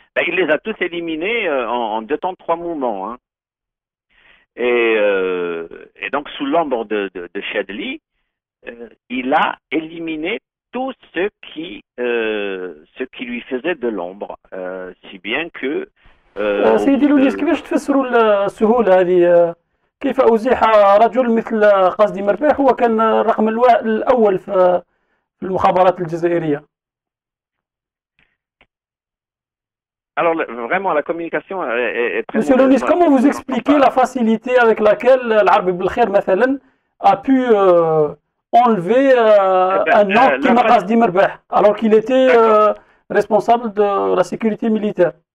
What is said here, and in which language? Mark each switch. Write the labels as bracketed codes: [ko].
[fr] Ben, il les a tous éliminés en 2 temps 3 mouvements. Hein. Et donc, sous l'ombre de Chadli, il a éliminé tous ceux qui lui faisaient de l'ombre, si bien que [ar] سيدي لوليس كيفاش تفسروا السهولة هذه؟ كيف أزيح رجل مثل قصدي مرباح هو كان الرقم الأول في المخابرات الجزائرية؟ [fr] Alors vraiment la communication est très Monsieur Lounis, comment vous expliquez la facilité avec laquelle l'Arbi Belkhair مثلا a pu enlever un homme qui m'a Qasdi Merbah alors qu'il était responsable de la sécurité militaire?